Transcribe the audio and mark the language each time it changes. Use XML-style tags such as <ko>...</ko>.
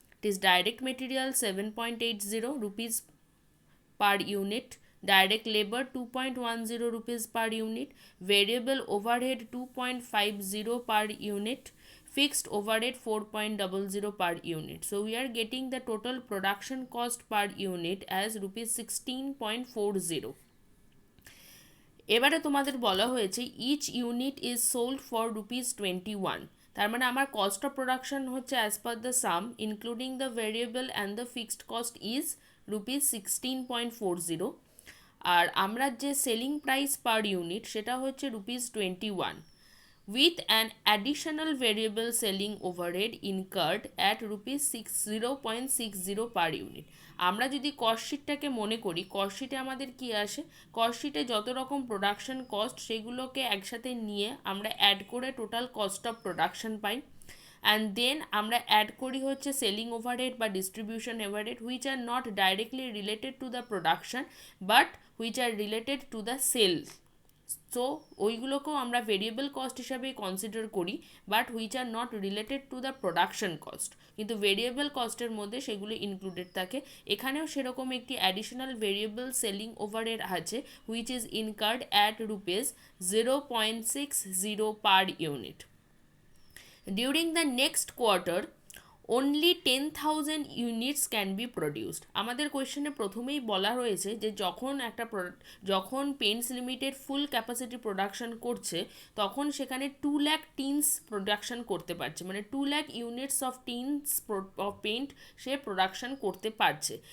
<en>It is direct material 7.80 rupees per unit, direct labor 2.10 rupees per unit, variable overhead 2.50 per unit, fixed overhead 4.00 per unit. So we are getting the total production cost per unit as rupees 16.40.</en> <bn>এবারে তোমাদের বলা হয়েছে</bn> <en>Each unit is sold for ₹21।</en> <bn>তার মানে আমার</bn> <en>Cost of production হচ্ছে as per the sum including the variable and the fixed cost is ₹16.40।</en> <bn>আর আমরা যে সেলিং প্রাইস পার ইউনিট সেটা হচ্ছে ₹21</bn> <en>with an additional variable selling overhead incurred at ₹0.60 per unit.</en> <bn>আমরা যদি কস্ট শিটটাকে মনে করি, কস্ট শিটে আমাদের কি আসে, কস্ট শিটে যত রকম প্রোডাকশন কস্ট সেগুলোকে একসাথে নিয়ে আমরা অ্যাড করে total cost of production pi.</bn> <en>and then</en> <bn>আমরা অ্যাড করি হচ্ছে</bn> <en>Selling overhead বা distribution overhead which are not directly related to the production but which are related to the sales.</en> <bn>So ওইগুলোকেও আমরা ভেরিয়েবল কস্ট হিসাবে consider করি</bn> <en>but which are not related to the production cost,</en> <bn>কিন্তু variable কস্টের মধ্যে সেগুলো included থাকে। এখানেও সেরকম একটি অ্যাডিশনাল ভেরিয়েবল সেলিং ওভারহেড আছে</bn> <en>Which is incurred at ₹0.60 per unit. During the next quarter, only 10,000 units can be produced.</en> <bn>আমাদের কোয়েশ্চেনে প্রথমেই বলা রয়েছে যে যখন পেন্টস লিমিটেড ফুল ক্যাপাসিটি প্রোডাকশন করছে তখন সেখানে 2 লাখ টিনস প্রোডাকশন করতে পারছে, মানে 2 lakh units of teens of paint say production করতে পারছে।</bn>